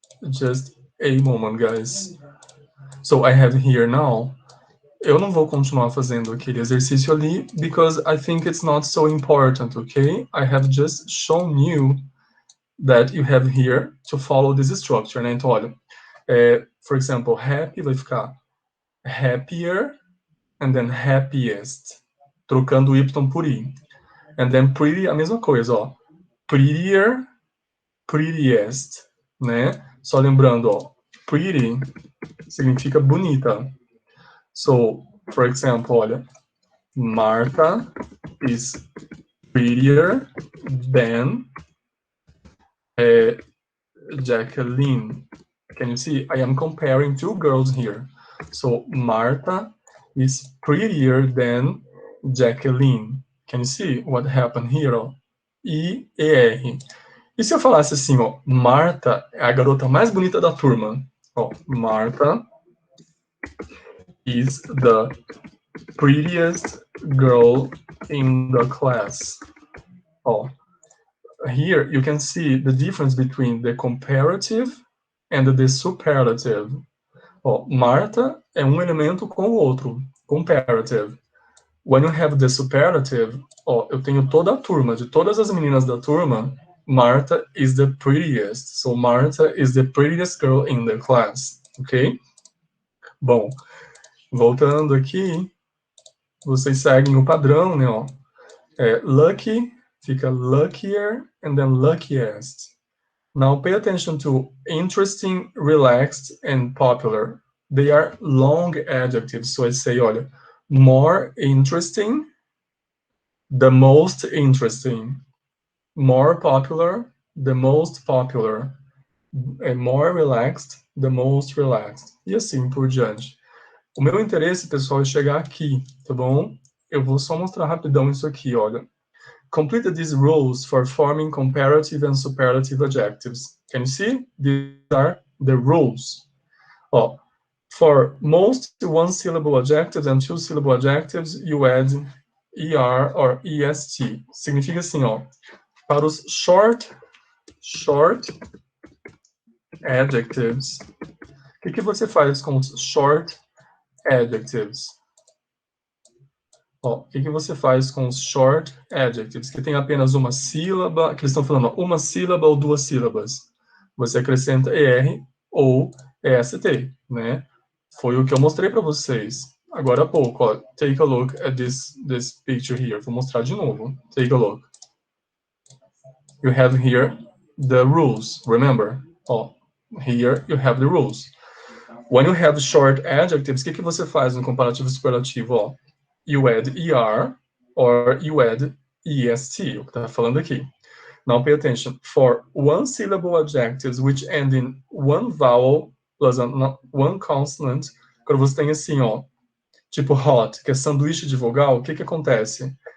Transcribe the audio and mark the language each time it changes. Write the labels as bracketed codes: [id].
[en] Just a moment, guys. So I have here now. [pt] Eu não vou continuar fazendo aquele exercício ali [en] because I think it's not so important, okay? I have just shown you that you have here to follow this structure, né? [pt] Então, olha, [en] for example, [pt] happy vai ficar happier and then happiest, trocando o Y por I. [en] And then pretty, [pt] a mesma coisa, ó. [en] Prettier, prettiest, né? [pt] Só lembrando, ó, pretty significa bonita. [en] So, for example, olha, Martha is prettier than Jacqueline. Can you see? I am comparing two girls here. So Martha is prettier than Jacqueline. Can you see what happened here? Ó? I-E-R. [pt] E se eu falasse assim, ó, Martha é a garota mais bonita da turma. [en] Ó, Martha is the prettiest girl in the class. Ó, here you can see the difference between the comparative and the superlative. [pt] Ó, Martha é um elemento com o outro, comparative. [en] When you have the superlative, [pt] ó, eu tenho toda a turma, de todas as meninas da turma, [en] Martha is the prettiest. So Martha is the prettiest girl in the class, ok? [pt] Bom, voltando aqui, vocês seguem o padrão, né, ó. [en] Lucky fica luckier and then luckiest. Now pay attention to interesting, relaxed, and popular. They are long adjectives. So I say, olha, more interesting, the most interesting. More popular, the most popular. And more relaxed, the most relaxed. [pt] E assim por diante. O meu interesse, pessoal, é chegar aqui, tá bom? Eu vou só mostrar rapidão isso aqui, olha. [en] Complete these rules for forming comparative and superlative adjectives. Can you see? These are the rules. Oh, for most one-syllable adjectives and two-syllable adjectives, you add ER or EST. [pt] Significa assim, ó, para os short adjectives, o que você faz com os short adjectives? Ó, o que você faz com os short adjectives, que tem apenas uma sílaba, que eles estão falando, ó, uma sílaba ou duas sílabas? Você acrescenta ER ou EST, né? Foi o que eu mostrei para vocês agora há pouco, ó. [en] Take a look at this picture here. [pt] Vou mostrar de novo. [en] Take a look. You have here the rules, remember? Ó, here you have the rules. When you have short adjectives, [pt] o que você faz no comparativo superlativo, ó? [en] You add ER or you add EST, [pt] o que está falando aqui. [en] Now pay attention. For one-syllable adjectives which end in one vowel plus one consonant, [pt] quando você tem assim, ó, tipo hot, que é sanduíche de vogal, o que acontece?